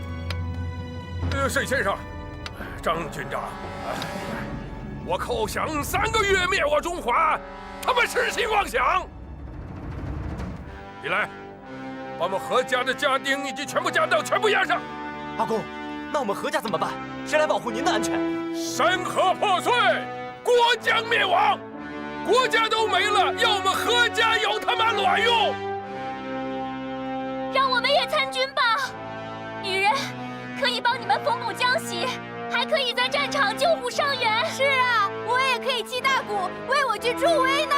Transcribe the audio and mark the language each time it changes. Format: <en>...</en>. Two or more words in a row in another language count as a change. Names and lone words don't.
<zh>沈先生，张军长，我寇降3个月灭我中华，他们痴心妄想。你来，把我们何家的家丁以及全部家当全部押上。阿公，那我们何家怎么办？谁来保護您的安全？山河破碎，国將滅亡，國家都沒了，要我們何家有他媽卵用？讓我們也參軍吧，女人可以幫你們縫補將息，還可以在戰場救護傷員。是啊，我也可以擊大鼓，為我軍助威呢。</zh>